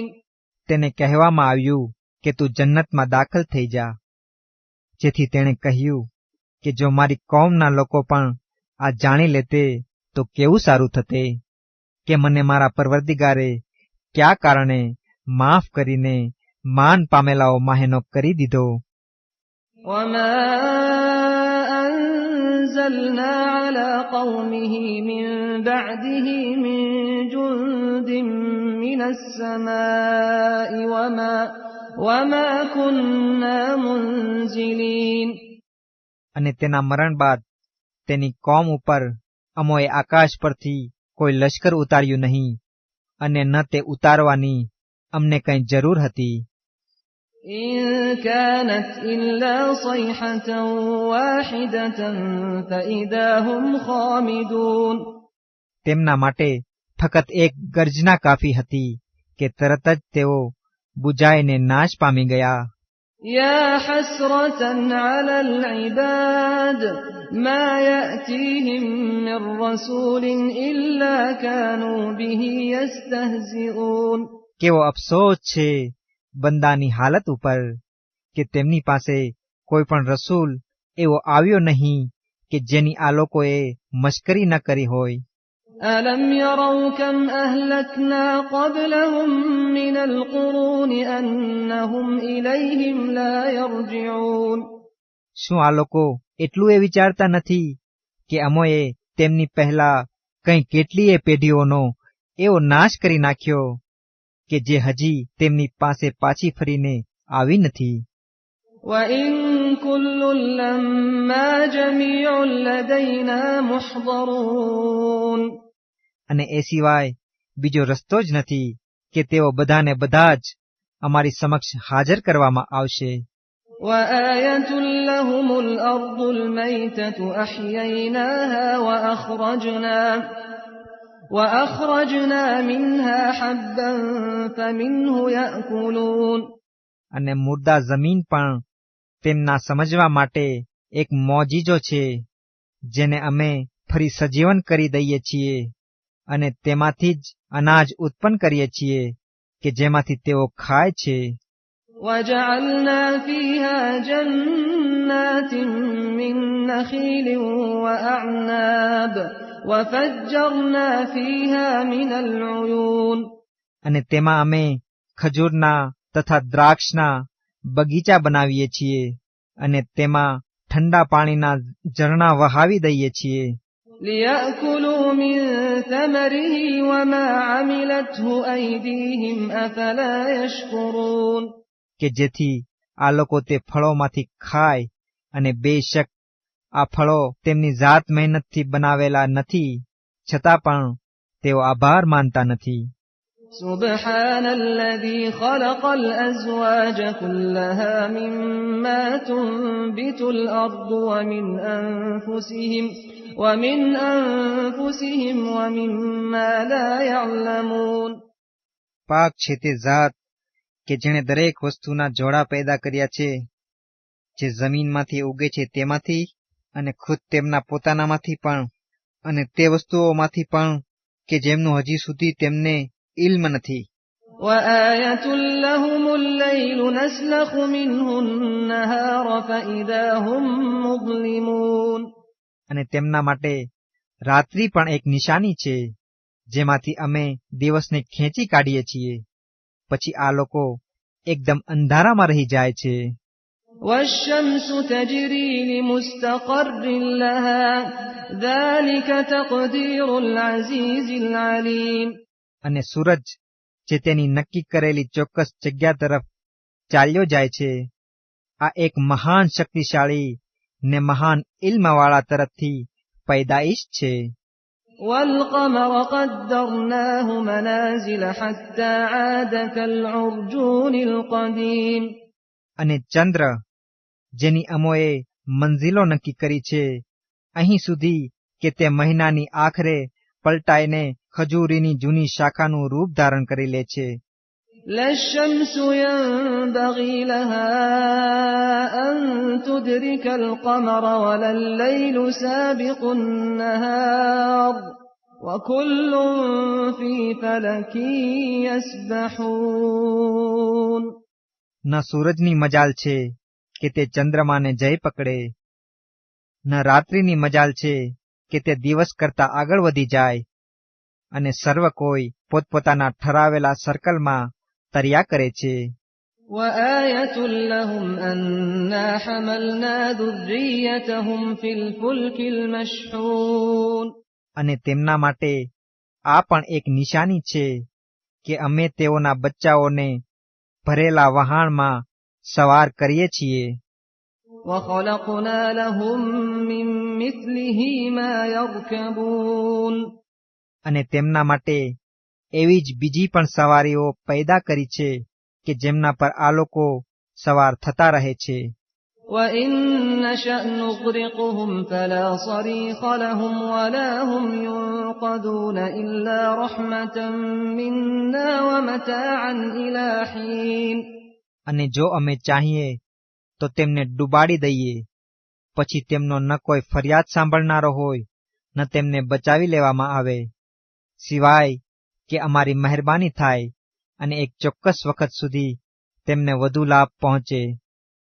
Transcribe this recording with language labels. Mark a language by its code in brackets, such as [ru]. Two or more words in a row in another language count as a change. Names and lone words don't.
[gu] તેને કહેવામાં આવ્યું કે તું જન્નતમાં દાખલ થઈ જા. જેથી તેણે કહ્યું કે જો મારી કોમના લોકો પણ આ જાણી લેતે તો કેવું સારું થતે કે મને મારા પરવરદિગારે કયા કારણે માફ કરીને માન પામેલાઓ માહેનો કરી દીધો. [ar] وما أنزلنا على قومه من بعده من جند من السماء وما كنا منزلين [gu] અને તેના મરણ બાદ તેની કોમ ઉપર અમોએ આકાશ પરથી કોઈ લશ્કર ઉતાર્યું નહીં, અને ન તે ઉતારવાની અમને કંઈ જરૂર હતી. [ar] إن كانت إلا صيحة واحدة فإذا هم خامدون [gu] તેમના માટે ફક્ત એક ગર્જના કાફી હતી કે તરત જ તેઓ બુજાઈને નાશ પામી ગયા. [ar] يا حسرة على العباد ما يأتيهم من رسول إلا كانوا به يستهزئون [gu] કેવો અફસોસ છે બંદાની હાલત ઉપર કે તેમની પાસે કોઈ પણ રસૂલ એવો આવ્યો નહીં કે જેની આ લોકોએ મશ્કરી ન કરી હોય. [ar] أَلَمْ يَرَوْا كَمْ أَهْلَكْنَا قَبْلَهُمْ مِنَ الْقُرُونِ أَنَّهُمْ إِلَيْهِمْ لَا يَرْجِعُونَ [gu] શું આ લોકો એટલું એ વિચારતા નથી કે અમોએ તેમની પહેલા કંઈ કેટલીય પેઢીઓનો એવો નાશ કરી નાખ્યો કે જે હજી તેમની પાસે પાછી ફરીને આવી નથી. [ar] وَإِن كُلٌّ لَّمَّا جَمِيعٌ لَّدَيْنَا مُحْضَرُونَ [gu] અને એ સિવાય બીજો રસ્તો જ નથી કે તેઓ બધાને બધા જ અમારી સમક્ષ હાજર કરવામાં આવશે. [ar] وَآيَةٌ لَّهُمُ الْأَرْضُ الْمَيْتَةُ أَحْيَيْنَاهَا وَأَخْرَجْنَا مِنْهَا حَبًّا فَمِنْهُ يَأْكُلُونَ [gu] અને મુર્દા જમીન પણ તેમના સમજવા માટે એક મોજીજો છે, જેને અમે ફરી સજીવન કરી દઈએ છીએ અને તેમાંથી જ અનાજ ઉત્પન્ન કરીએ છીએ કે જેમાંથી તેઓ ખાય છે. [ar] وَجَعَلْنَا فِيهَا جَنَّاتٍ مِّن نَّخِيلٍ وَأَعْنَابٍ وَفَجَّرْنَا فِيهَا مِنَ الْعُيُونِ [gu] અને તેમાં અમે ખજૂરના તથા દ્રાક્ષના બગીચા બનાવીએ છીએ અને તેમાં ઠંડા પાણીના ઝરણા વહાવી દઈએ છીએ. [ar] لِيَأْكُلُوا مِن ثَمَرِهِ وَمَا عَمِلَتْهُ أَيْدِيهِمْ أَفَلَا يَشْكُرُونَ [gu] કે જેથી આ લોકો તે ફળોમાંથી ખાય, અને બેશક આ ફળો તેમની જાત મહેનતથી બનાવેલા નથી, છતાં પણ તેઓ આભાર માનતા નથી. [ar] سُبْحَانَ الَّذِي خَلَقَ الْأَزْوَاجَ كُلَّهَا مِمَّا تُنبِتُ الْأَرْضُ وَمِنْ أَنفُسِهِمْ وَمِمَّا لَا يَعْلَمُونَ [gu] પાક છે તે જાત કે જેણે દરેક વસ્તુના જોડા પેદા કર્યા છે, જે જમીનમાંથી ઉગે છે તેમાંથી અને ખુદ તેમના પોતાનામાંથી પણ, અને તે વસ્તુઓમાંથી પણ કે જેમનું હજી સુધી તેમને ઇલ્મ નથી. [ar] وَآيَةٌ لَّهُمُ اللَّيْلُ نَسْلَخُ مِنْهُ النَّهَارَ فَإِذَا هُم مُّظْلِمُونَ [gu] અને તેમના માટે રાત્રિ પણ એક નિશાની છે, જેમાંથી અમે દિવસને ખેંચી કાઢીએ છીએ, પછી આ લોકો એકદમ અંધારામાં રહી જાય છે. [ar] وَالشَّمْسُ تَجْرِي لِمُسْتَقَرٍّ لَّهَا ذَلِكَ تَقْدِيرُ الْعَزِيزِ الْعَلِيمِ [gu] અને સૂરજ જે તેની નક્કી કરેલી ચોક્કસ જગ્યા તરફ ચાલ્યો જાય છે, આ એક મહાન શક્તિશાળી ને મહાન ઇલ્મવાળા તરફથી પૈદાઈશ છે. [ar] وَالْقَمَرَ قَدَّرْنَاهُ مَنَازِلَ حَتَّىٰ عَادَ كَالْعُرْجُونِ الْقَدِيمِ [gu] અને ચંદ્ર જેની અમોએ મંઝિલો નક્કી કરી છે, અહીં સુધી કે તે મહિનાની આખરે પલટાઈને ખજૂરીની જૂની શાખાનું રૂપ ધારણ કરી લે છે. [ar] لَا الشَّمْسُ يَنبَغِي لَهَا أَن تُدْرِكَ الْقَمَرَ وَلَا اللَّيْلُ سَابِقُ النَّهَارِ وَكُلٌّ فِي فَلَكٍ يَسْبَحُونَ [gu] ન સૂરજની મજાલ છે કે તે ચંદ્રમાને જય પકડે, ન રાત્રિની મજાલ છે કે તે દિવસ કરતા આગળ વધી જાય, અને સર્વ કોઈ પોતપોતાના ઠરાવેલા સર્કલમાં તર્યા કરે છે. [ar] وَآيَةٌ لَّهُمْ أَنَّا حَمَلْنَا ذُرِّيَّتَهُمْ فِي الْفُلْكِ الْمَشْحُونِ [gu] અને તેમના માટે આ પણ એક નિશાની છે કે અમે તેઓના બચ્ચાઓને ભરેલા વહાણમાં સવાર કરીએ છીએ. [ar] وَخَلَقْنَا لَهُم مِّن مِّثْلِهِ مَا يَرْكَبُونَ [gu] અને તેમના માટે એવી જ બીજી પણ સવારીઓ પેદા કરી છે કે જેમના પર આ લોકો સવાર થતા રહે છે. [ar] وَإِن نَّشَأْ نُغْرِقْهُمْ فَلَا صَرِيخَ لَهُمْ وَلَا هُمْ يُنقَذُونَ إِلَّا رَحْمَةً مِّنَّا وَمَتَاعًا إِلَىٰ حِينٍ [gu] અને જો અમે ચાહીએ તો તેમને ડૂબાડી દઈએ, પછી તેમનો ન કોઈ ફરિયાદ સાંભળનારો હોય, ન તેમને બચાવી લેવામાં આવે, સિવાય કે અમારી મહેરબાની થાય અને એક ચોક્કસ વખત સુધી તેમને વધુ લાભ પહોંચે.